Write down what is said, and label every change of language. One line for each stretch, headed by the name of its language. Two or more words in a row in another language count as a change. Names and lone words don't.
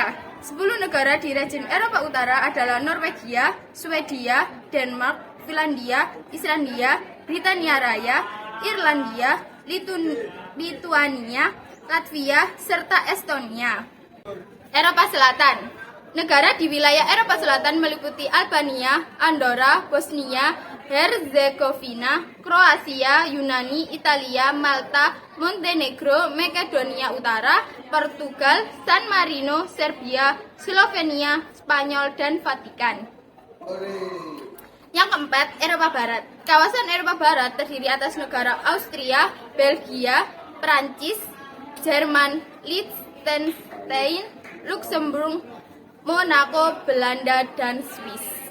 Indonesian: 10 negara di region Eropa Utara adalah Norwegia, Swedia, Denmark, Finlandia, Islandia, Britania Raya, Irlandia, Lituania, Latvia, serta Estonia. Eropa Selatan. Negara di wilayah Eropa Selatan meliputi Albania, Andorra, Bosnia, Herzegovina, Kroasia, Yunani, Italia, Malta, Montenegro, Makedonia Utara, Portugal, San Marino, Serbia, Slovenia, Spanyol, dan Vatikan. Yang keempat, Eropa Barat. Kawasan Eropa Barat terdiri atas negara Austria, Belgia, Prancis, Jerman, Liechtenstein, Luxembourg, Monaco, Belanda, dan Swiss.